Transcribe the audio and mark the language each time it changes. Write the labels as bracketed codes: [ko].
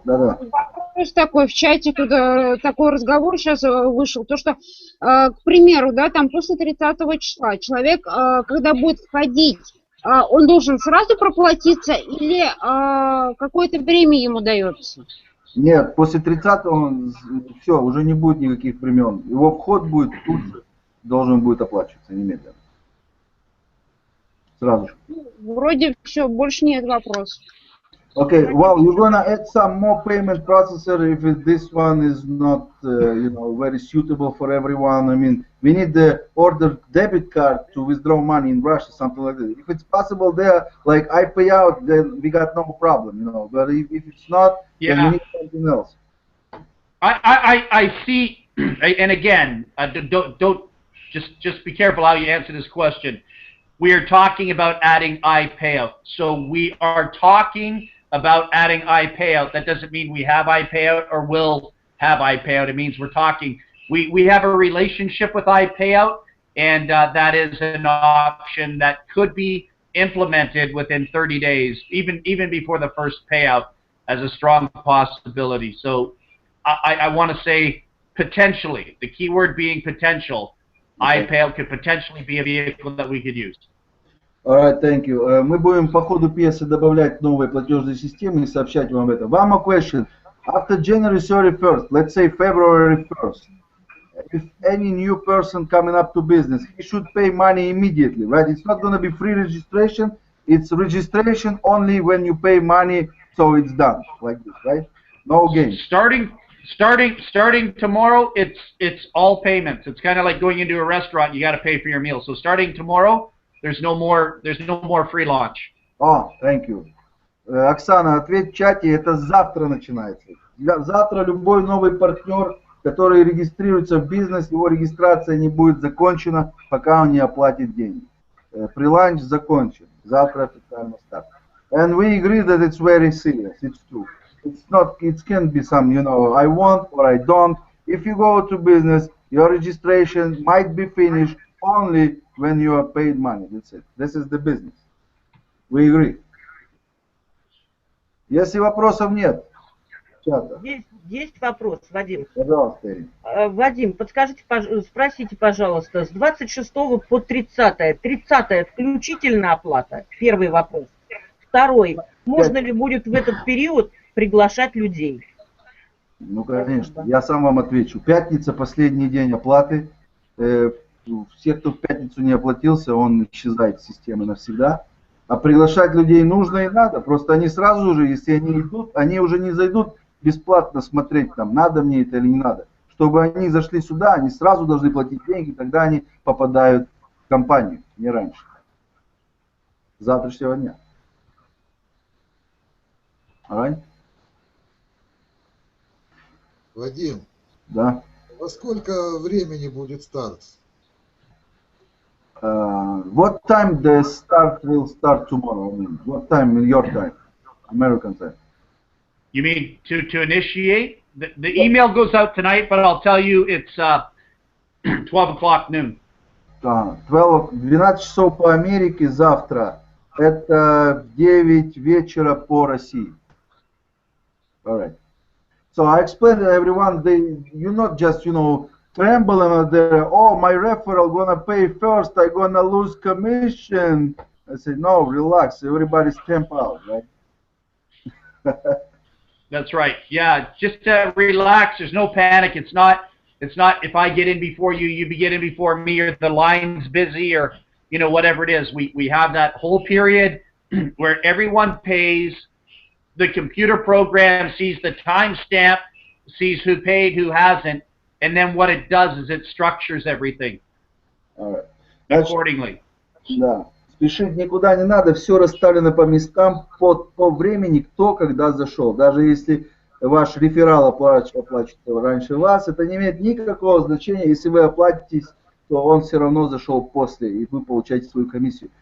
[ru] Вопрос такой, в чате тут такой разговор сейчас вышел, то что, к примеру, да, там после 30 числа человек, когда будет входить, он должен сразу проплатиться или какое-то время ему дается? Нет, после 30-го все, уже не будет никаких времен. Его вход будет тут же, должен будет оплачиваться немедленно. Сразу же. Вроде все, больше нет вопросов. [en] Okay, well, you're gonna add some more payment processor if this one is not, you know, very suitable for everyone. I mean, we need the order debit card to withdraw money in Russia, something like that. If it's possible there, like I pay out, then we got no problem, you know. But if it's not, then we need something else. I see, and again, don't just be careful how you answer this question. We are talking about adding iPayout, so we are talking about adding iPayout. That doesn't mean we have iPayout or will have iPayout. It means we're talking. We have a relationship with iPayout, and that is an option that could be implemented within 30 days, even before the first payout, as a strong possibility. So I want to say potentially, the key word being potential. iPayout could potentially be a vehicle that we could use. Alright, thank you. [ru] Мы будем по ходу пьесы добавлять новые платежные системы и сообщать вам это. [en] One more question. After January 31st, let's say February 1st, if any new person coming up to business, he should pay money immediately, right? It's not going to be free registration. It's registration only when you pay money, so it's done, like this, right? No games. Starting tomorrow, it's all payments. It's kind of like going into a restaurant. You got to pay for your meal. So starting tomorrow, there's no more free launch. Oh, thank you. [ru] Оксана, ответь в чате, это завтра начинается. Завтра любой новый партнер, который регистрируется в бизнес, его регистрация не будет закончена, пока он не оплатит деньги. Преланч закончен. Завтра официально старт. [en] And we agree that it's very serious. It's true. It's not. It can be some, you know, I want or I don't. If you go to business, your registration might be finished only when you are paid money. That's it. This is the business. We agree. [ru] Если вопросов нет, чата. Есть вопрос, Вадим. Пожалуйста, Ирина. Вадим, подскажите, спросите, пожалуйста, с 26 по 30, 30 включительно оплата? Первый вопрос. Второй, можно ли будет в этот период приглашать людей? Ну, конечно, я сам вам отвечу. Пятница, последний день оплаты. Все, кто в пятницу не оплатился, он исчезает с системы навсегда. А приглашать людей нужно и надо. Просто они сразу же, если они идут, они уже не зайдут бесплатно смотреть, там, надо мне это или не надо. Чтобы они зашли сюда, они сразу должны платить деньги, тогда они попадают в компанию, не раньше. С завтрашнего дня. [en] Alright? [ru] Вадим, Да. во сколько времени будет старт? [en] What time the start will start tomorrow? I mean, what time in your time? American time. You mean to initiate? The email goes out tonight, but I'll tell you it's 12 o'clock noon. [ru] 12 часов по Америке завтра. Это 9 вечера по России. [en] Alright. So I explained to everyone, you not just, trembling there, oh, my referral gonna pay first, I gonna lose commission. I said, no, relax, everybody's temp out, right? That's right. Yeah, just relax. There's no panic. It's not if I get in before you, you get in before me, or the line's busy, or whatever it is. We have that whole period where everyone pays. The computer program sees the timestamp, sees who paid, who hasn't, and then what it does is it structures everything accordingly. [ru] Да. Спешить никуда не надо, все расставлено по местам, по времени, кто когда зашел. Даже если ваш реферал оплачивает раньше вас, это не имеет никакого значения. Если вы оплатитесь, то он все равно зашел после, и вы получаете свою комиссию.